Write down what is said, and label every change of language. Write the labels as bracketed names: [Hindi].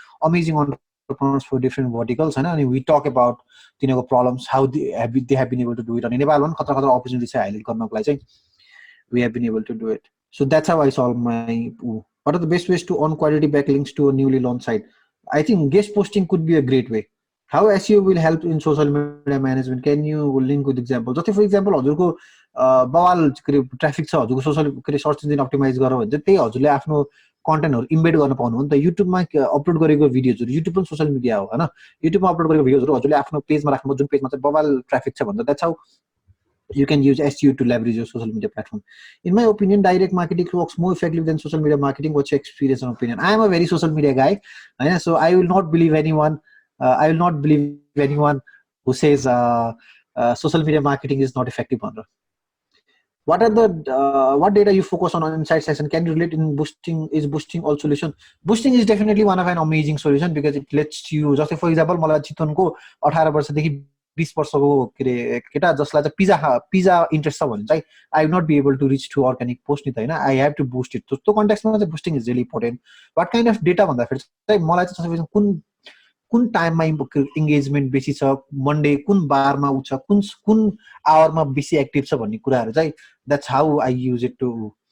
[English] amazing entrepreneurs for different verticals and we talk about तिनीहरुको problems how they have been able to do it [Nepali] अनि नेपालमा पनि खतरा खतरा opportunity चाहिँ highlight गर्नको लागि चाहिँ [English] we have been able to do it so that's how I solve my what are the best ways to earn quality backlinks to a newly launched site I think guest posting could be a great way How SEO will help in social media management? Can you link with example? [Nepali] जस्तै for example हजुरको बवाल traffic छ हजुरको social search engine optimise गरेर भने चाहिँ त्यही हजुरले आफ्नो कन्टेन्टहरू इम्बेड गर्न पाउनु हो नि त। युट्युबमा अपलोड गरेको भिडियोजहरू, युट्युब पनि सोसल मिडिया हो होइन, युट्युबमा अपलोड गरेको भिडियोजहरू हजुरले आफ्नो पेजमा राख्नु, जुन पेजमा चाहिँ बवाल ट्राफिक छ भन्दा [English] That's how you can use SEO to leverage your social media platform. In my opinion, direct marketing works more effectively than social media marketing. What's your experience and opinion? I am a very social media guy, so I will not believe anyone. I will not believe anyone who says social media marketing is not effective. What are the what data you focus on inside session? Can you relate in boosting? Is boosting all solution? Boosting is definitely one of an amazing solution because it lets you. Just for example, [Nepali] मलाई चितवनको 18 वर्षदेखि 20 वर्षको के अरे केटा जसलाई चाहिँ pizza interest छ भने चाहिँ [English] I will not be able to reach to organic post [Nepali] नि त होइन, [English] I have to boost it. [Nepali] त्यो कन्टेक्स्टमा चाहिँ [English] Boosting is really important. What kind of data [Nepali] भन्दाखेरि चाहिँ मलाई चाहिँ कुन टाइममा इङ्गेजमेन्ट बेसी छ, मन्डे कुन बारमा उ छ, कुन आवरमा बेसी एक्टिभ छ भन्ने कुराहरू चाहिँ [English] That's how I use it to.